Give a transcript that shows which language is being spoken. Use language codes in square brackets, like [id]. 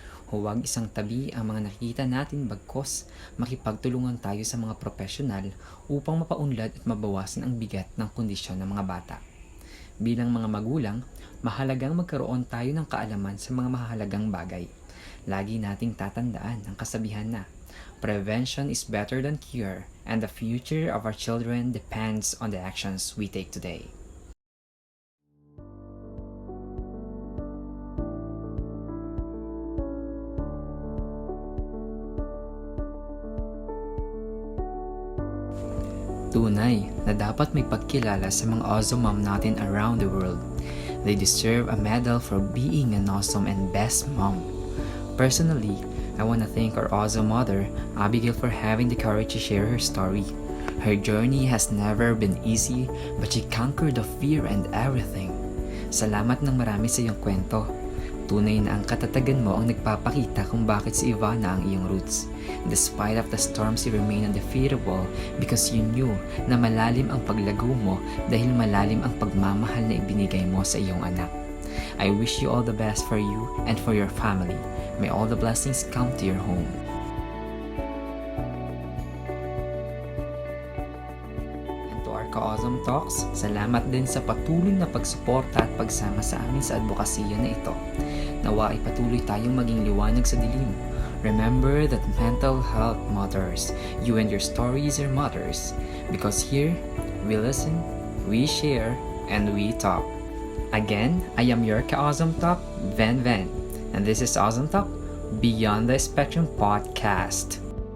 [tl] Huwag isang tabi ang mga nakikita natin bagkos makipagtulungan tayo sa mga profesional upang mapaunlad at mabawasan ang bigat ng kondisyon ng mga bata. Bilang mga magulang, mahalagang magkaroon tayo ng kaalaman sa mga mahalagang bagay. Lagi nating tatandaan ang kasabihan na, [en] prevention is better than cure and the future of our children depends on the actions we take today. [tl] Tunay na dapat may pagkilala sa mga awesome mom natin [en] around the world. They deserve a medal for being an awesome and best mom. Personally, I want to thank our awesome mother, Abigail, for having the courage to share her story. Her journey has never been easy, but she conquered the fear and everything. [tl] Salamat ng marami sa iyong kwento. Tunay na ang katatagan mo ang nagpapakita kung bakit si Ivana ang iyong roots. [en] Despite of the storms, you remain undefeatable because you knew [tl] na malalim ang paglago mo dahil malalim ang pagmamahal na ibinigay mo sa iyong anak. [en] I wish you all the best for you and for your family. May all the blessings come to your home. And to our ka-awesome talks, [tl] salamat din sa patuloy na pagsuporta at pagsama sa amin sa advokasya na ito. Nawa ay patuloy tayong maging liwanag sa dilim. [en] Remember that mental health matters. You and your stories are matters. Because here, we listen, we share, and we talk. Again, I am your ka-awesome talk, Ven. And this is Awesome Talk Beyond the Spectrum Podcast.